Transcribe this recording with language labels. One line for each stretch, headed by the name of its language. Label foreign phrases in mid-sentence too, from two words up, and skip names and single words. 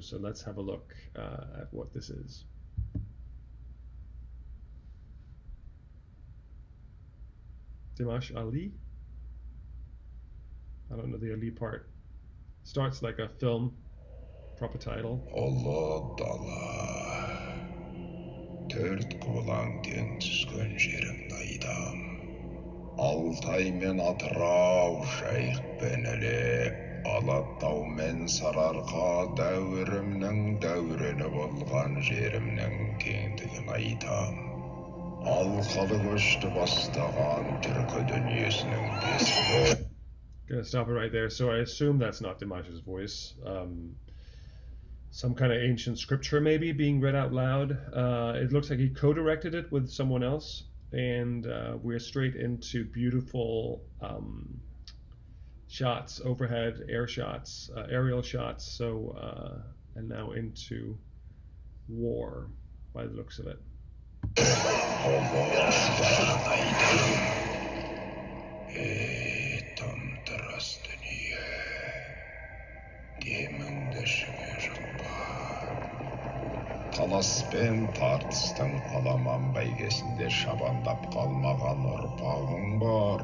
English: So let's have a look at what this is. Dimash Ali? I don't know the Ali part. Starts like a film, proper title.
Kazakh: Allah dala, төрт құбылаң тең түскен жерің айдам. Алтай мен Атырау, Жайық пен Іле, Алатау мен Сарыарқа, дәуірімнің дәурені болған жерімнің кеңдігін айтам. Алқалы көшті бастаған түркі дүниесінің бесігі.
English: Gonna stop it right there. So I assume that's not Dimash's voice. Some kind of ancient scripture maybe being read out loud. It looks like he co-directed it with someone else, and we're straight into beautiful shots, overhead air shots, aerial shots. So and now into war by the looks of it.
Kazakh: Талас пен тартыстың аламан бәйгесінде шабандап қалмаған ұрпағың бар.